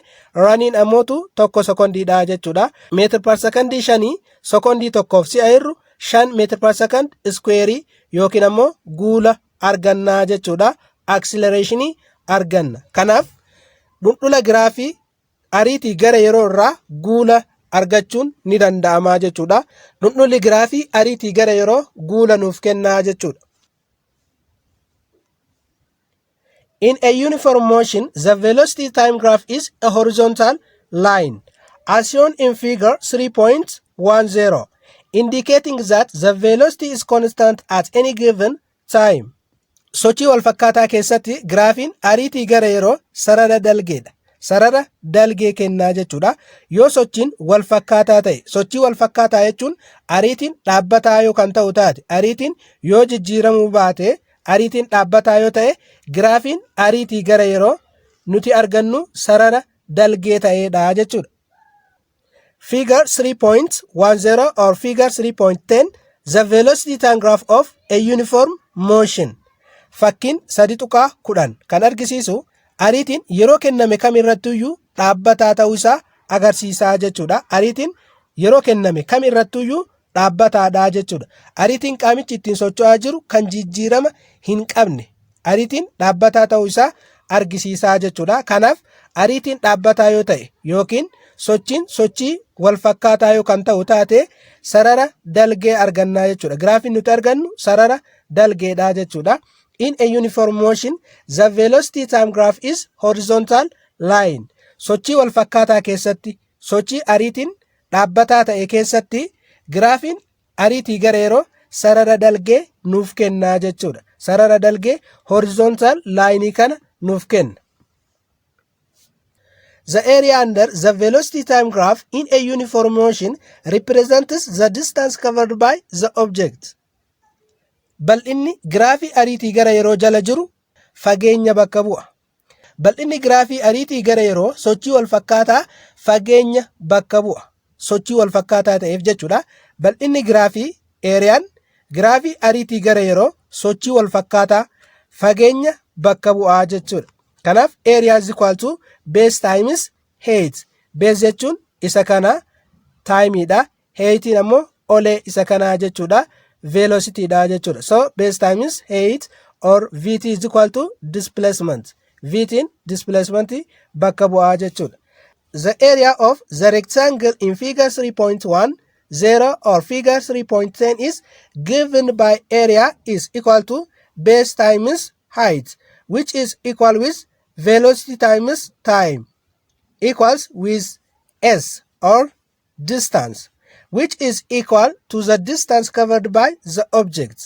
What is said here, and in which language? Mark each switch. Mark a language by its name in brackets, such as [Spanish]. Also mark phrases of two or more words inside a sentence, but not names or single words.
[Oromo] Raniin ammootu 1 sekondiidha jechuudha. Meetir per sekondii 5 sekondii tokkoof si'a hir'u 5 meetir per sekond square yookiin ammoo guula argannaa jechuudha. Acceleration arganna. Kanaaf dhundhula giraafii ariitii gara yeroo irraa guula argachuun ni danda'ama jechuudha. Dhundhulli giraafii ariitii gara yeroo guula nuuf kennaa jechuudha. [English] In a uniform motion, the velocity time graph is a horizontal line, as shown in figure 3.10, indicating that the velocity is constant at any given time. [Oromo] Sochii wal fakkaataa keessatti giraafiin ariitii gara yeroo sarara dalgeedha. Sarara dalgee kennaa jechuudha. Yoo sochiin wal fakkaataa ta'e, sochii wal fakkaataa jechuun ariitiin dhaabbataa yoo kan ta'u taate, ariitiin yoo jijjiiramuu baate, ariitiin dhaabbataa yoo ta'e, giraafiin ariitii gara yeroo nuti argannu sarara dalgee ta'eedha jechuudha. [English] Figure 3.10 or figure 3.10, the velocity time graph of a uniform motion. [Oromo] Fakkiin 3.10 kan argisiisu ariitiin yeroo kenname kamirrattuyyuu dhaabbataa ta'uu isaa agarsiisaa jechuudha. Ariitiin yeroo kenname kamirrattuyyuu dhaabbataadha jechuudha. Ariitiin qaamichi ittiin socho'aa jiru kan jijjiirama hin qabne, ariitiin dhaabbataa ta'uu isaa argisiisaa jechuudha. Kanaaf ariitiin dhaabbataa yoo ta'e yookiin sochiin sochii wal fakkaataa yoo kan ta'u taate sarara dalgee argannaa jechuudha. Giraafiin nuti argannu sarara dalgeedha jechuudha. [English] In a uniform motion, the velocity time graph is horizontal line. [Oromo] Sochii wal fakkaataa keessatti, sochii ariitiin dhaabbataa ta'e keessatti giraafiin ariitii gara yeroo sarara dalgee nuuf kennaa jechuudha. Sarara dalgee [English] horizontal line [Oromo] kana nuuf kenna. [English] The area under the velocity time graph in a uniform motion represents the distance covered by the object. [Oromo] Bal'inni giraafii ariitii gara yeroo jala jiru fageenya bakka bu'a. Bal'inni giraafii ariitii gara yeroo sochii wal fakkaataa fageenya bakka bu'a. Sochii wal fakkaataa ta'eef jechuudha. Bal'inni giraafii eeriyaan giraafii ariitii gara yeroo sochii wal fakkaataa fageenya bakka bu'aa jechuudha. [English] Kanaaf area is equal to base times height. [Oromo] Base jechuun isa kana timeidha. Heightiin ammoo olee isa kanaa jechuudha. Velocityidha jechuudha. [English] So base times height or Vt is equal to displacement. [Oromo] Vtiin displacement bakka bu'aa jechuudha. [English] The area of the rectangle in figure 3.10 or figure 3.10 is given by area is equal to base times height, which is equal with velocity times time equals with s or distance, which is equal to the distance covered by the object.